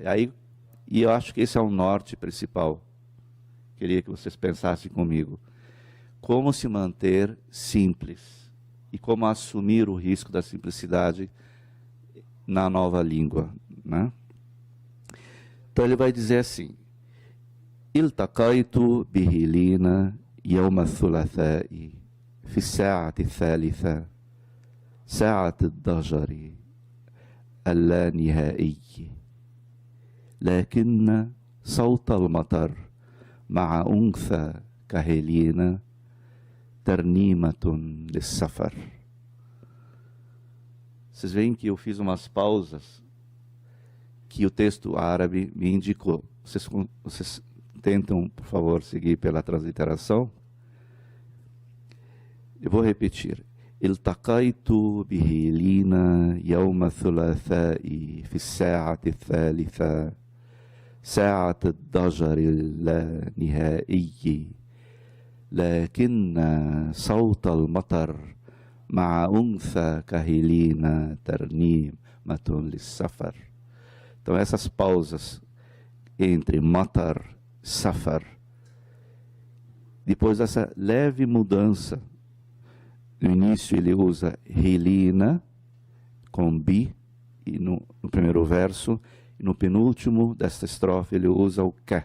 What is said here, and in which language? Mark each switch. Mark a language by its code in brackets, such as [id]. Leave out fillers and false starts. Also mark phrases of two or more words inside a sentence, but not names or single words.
[pt] E eu acho que esse é o norte principal. Queria que vocês pensassem comigo. Como se manter simples e como assumir o risco da simplicidade na nova língua. Né? Então ele vai dizer assim: [ar] التقيت بهيلينا يوم الثلاثاء في الساعة الثالثة ساعة الضجر اللانهائي لكن صوت المطر مع أنثى كهيلينا ترنيمة للسفر. [pt] Vocês veem que eu fiz umas pausas que o texto árabe me indicou. Vocês tentam, por favor, seguir pela transliteração. Eu vou repetir. [ar] التقيت بهيلينا يوم الثلاثاء في الساعة الثالثة ساعة الضجر اللانهائي لكن صوت المطر مع أنثى كهيلينا ترنيمة للسفر. [pt] Então, essas pausas entre matar, safar, depois dessa leve mudança, no início ele usa hilina, com bi, e no primeiro verso, e no penúltimo desta estrofe ele usa o ka.